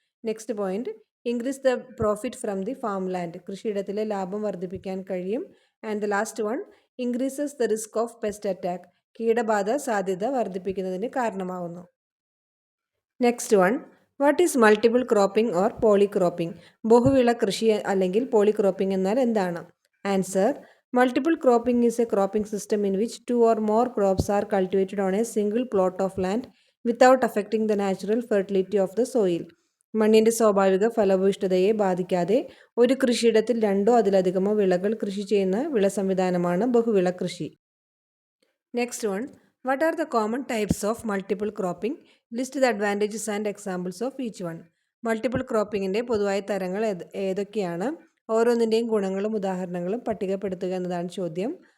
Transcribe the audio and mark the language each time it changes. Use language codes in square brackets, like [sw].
[en] next point, increase the profit from the farm land, [ml] കൃഷിയിടത്തിലെ ലാഭം വർദ്ധിപ്പിക്കാൻ കഴിയും. [en] and the last one, increases the risk of pest attack, [ml] കീടബാധ സാധ്യത വർദ്ധിപ്പിക്കുന്നതിന് കാരണമാവുന്നു. [en] Next one, what is multiple cropping or polycropping? [ml] ബഹുവിള കൃഷി അല്ലെങ്കിൽ പോളിക്രോപ്പിംഗ് എന്നാൽ എന്താണ്? [en] Answer, multiple cropping is a cropping system in which two or more crops are cultivated on a single plot of land without affecting the natural fertility of the soil. [ml] മണ്ണിൻ്റെ സ്വാഭാവിക ഫലഭൂയിഷ്ഠതയെ ബാധിക്കാതെ ഒരു കൃഷിയിടത്തിൽ രണ്ടോ അതിലധികമോ വിളകൾ കൃഷി ചെയ്യുന്ന വിള സംവിധാനമാണ് ബഹുവിള കൃഷി. [en] Next one, What are the common types of multiple cropping? List the advantages and examples of each one. [ml] Multiple ക്രോപ്പിങ്ങിൻ്റെ പൊതുവായ തരങ്ങൾ ഏതൊക്കെയാണ്? ഓരോന്നിൻ്റെയും ഗുണങ്ങളും ഉദാഹരണങ്ങളും പട്ടികപ്പെടുത്തുക എന്നതാണ് ചോദ്യം.